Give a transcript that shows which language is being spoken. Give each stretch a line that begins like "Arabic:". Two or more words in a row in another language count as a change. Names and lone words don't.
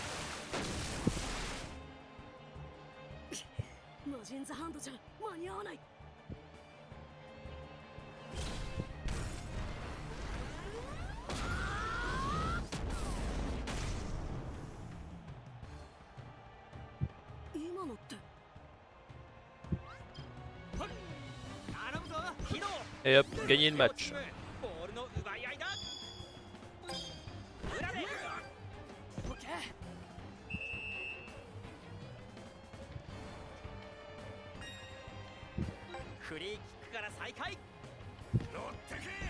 Japanese: マジンザハンドじゃ間に合わない。今のって
French: Et hop, gagner le match.
Japanese: ボールの奪い合いだ。裏でオッケー。フリーキックから再開。乗ってけ。